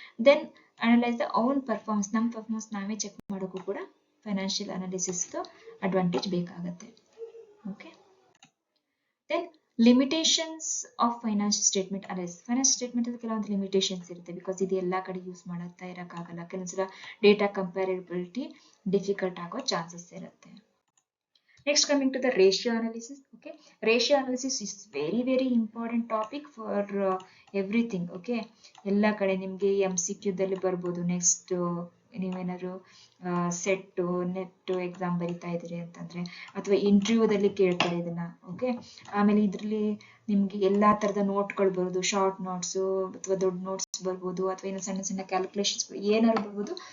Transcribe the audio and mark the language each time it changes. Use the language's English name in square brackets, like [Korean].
[English] then analyse the own performance, [Kannada] ನಮ್ಮ performance ನಾವೇ check ಮಾಡೋಕ್ಕೂ ಕೂಡ ಫೈನಾನ್ಷಿಯಲ್ ಅನಾಲಿಸಿಸ್ ಅಡ್ವಾಂಟೇಜ್ ಬೇಕಾಗುತ್ತೆ. [English] Okay, then limitations of financial statement analysis. [Kannada] Financial statement ಅಲ್ಲಿ ಕೆಲವೊಂದು ಲಿಮಿಟೇಷನ್ಸ್ ಇರುತ್ತೆ, ಬಿಕಾಸ್ ಇದು ಎಲ್ಲಾ ಕಡೆ ಯೂಸ್ ಮಾಡ್ತಾ ಇರಕ್ಕಾಗಲ್ಲ, ಕೆಲವೊಂದ್ಸಲ ಡೇಟಾ ಕಂಪ್ಯಾರಬಿಲಿಟಿ ಡಿಫಿಕಲ್ಟ್ ಆಗೋ ಚಾನ್ಸಸ್ ಇರುತ್ತೆ. [English] Next, coming to the ratio analysis. Okay, ratio analysis is very important topic for everything. [Kannada] Okay, ಎಲ್ಲ ಕಡೆ ನಿಮ್ಗೆ MCQ ದಲ್ಲಿ ಬರ್ಬೋದು. ನೆಕ್ಸ್ಟ್ ನೀವೇನಾದ್ರು ಸೆಟ್ ನೆಟ್ ಎಕ್ಸಾಮ್ ಬರಿತಾ ಇದ್ರಿ ಅಂತಂದ್ರೆ, ಅಥವಾ ಇಂಟರ್ವ್ಯೂದಲ್ಲಿ ಕೇಳ್ತಾರೆ ಇದನ್ನ. ಓಕೆ, ಆಮೇಲೆ ಇದ್ರಲ್ಲಿ ನಿಮ್ಗೆ ಎಲ್ಲಾ ತರದ ನೋಟ್ಗಳು ಬರ್ಬೋದು, ಶಾರ್ಟ್ ನೋಟ್ಸ್ ಅಥವಾ ದೊಡ್ಡ ನೋಟ್ಸ್ ಬರ್ಬೋದು, ಅಥವಾ ಏನೋ ಸಣ್ಣ ಸಣ್ಣ ಕ್ಯಾಲ್ಕುಲೇಷನ್ಸ್ ಏನಾದ್ರು ಬರ್ಬೋದು.